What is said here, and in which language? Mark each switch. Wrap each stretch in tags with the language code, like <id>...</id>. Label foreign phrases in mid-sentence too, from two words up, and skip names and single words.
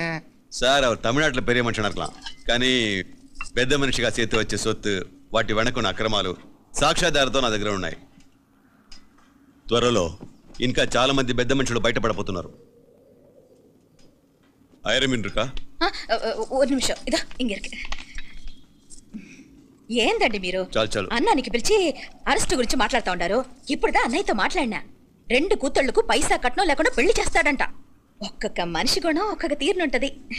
<te>సార్, அவர் తమిళనాడులో పెరియ మనిషి అనర్కలాం, కానీ పెద్ద మనిషిగా చేతి వచ్చే సొత్తు, వాటి వెనకున్న అక్రమాలు సాక్ష్యాధారతో నా దగ్గర ఉన్నాయి. త్వరలో ఇంకా చాలా మంది పెద్ద మనుషులు బయటపడబోతున్నారు.</te> <ta>ఐరమిన్ இருக்கா? ஒரு நிமிஷம், இதோ இங்க இருக்கு.</ta> <te>ఏందండి మీరు అన్నానికి పిలిచి అరెస్ట్ గురించి మాట్లాడుతూ ఉండారు? ఇప్పుడుదా అన్నయ్యతో మాట్లాడినా. 2 కూతుళ్లకు పైసా కట్నం లేకుండా పెళ్లి చేస్తాడంట. ఒక్కొక్క మనిషి గుణం ఒక్కొక్క తీరునుంటది.</te>